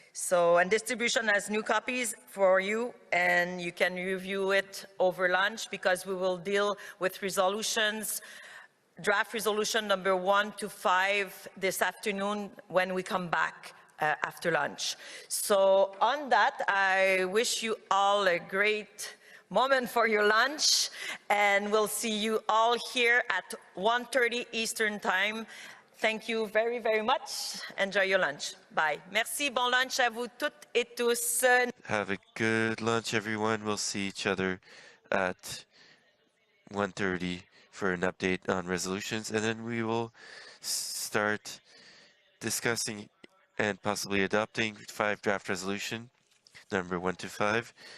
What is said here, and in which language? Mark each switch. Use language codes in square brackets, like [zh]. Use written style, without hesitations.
[en] and distribution has new copies for you, and you can review it over lunch, because we will deal with resolutions, draft resolution number 1 to 5 this afternoon when we come back after lunch. So on that, I wish you all a great moment for your lunch, and we'll see you all here at 1:30 Eastern Time. Thank you very, very much. Enjoy your lunch. Bye. Merci. [fr] Bon lunch à vous toutes et tous. [en] Have a good lunch, everyone. We'll see each other at 1:30 for an update on resolutions, and then we will start discussing and possibly adopting 5 draft resolution number 1 to 5.